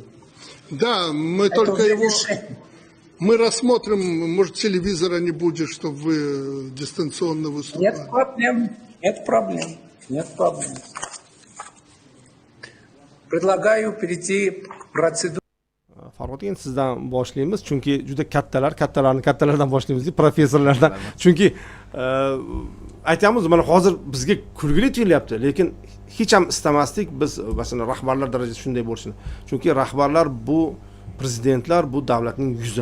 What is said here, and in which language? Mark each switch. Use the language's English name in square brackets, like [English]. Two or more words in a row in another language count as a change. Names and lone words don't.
[Russian] Да, мы это только его... Мы рассмотрим, может, телевизора не будет, чтобы вы дистанционно выступали. Нет проблем. Предлагаю перейти к процедуре. [Uzbek] Farhod, endi sizdan boshlaymiz, chunki juda kattalardan boshlaymiz, professorlardan. Chunki aytamiz, mana hozir bizga kulgili tuyulyapti, lekin hech ham istamasdik biz masalan rahbarlar darajasida shunday bo'lishini. Chunki rahbarlar bu prezidentlar bu davlatning yuzi.